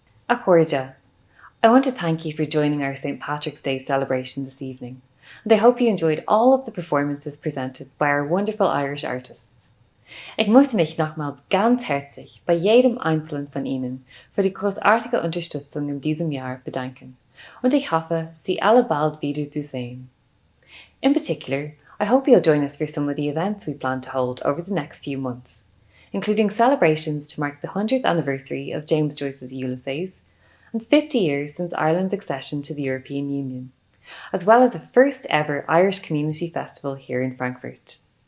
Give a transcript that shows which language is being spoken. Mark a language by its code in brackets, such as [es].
[en] Acordia, I want to thank you for joining our St. Patrick's Day celebration this evening, and I hope you enjoyed all of the performances presented by our wonderful Irish artists. [de] Ik möchte mich nochmals ganz herzlich bei jedem Einzelnen von Ihnen für die großartige Unterstützung in diesem Jahr bedanken, und ich hoffe, Sie alle bald wieder zu sehen. [en] In particular, I hope you'll join us for some of the events we plan to hold over the next few months, including celebrations to mark the 100th anniversary of James Joyce's Ulysses and 50 years since Ireland's accession to the European Union, as well as a first ever Irish Community Festival here in Frankfurt.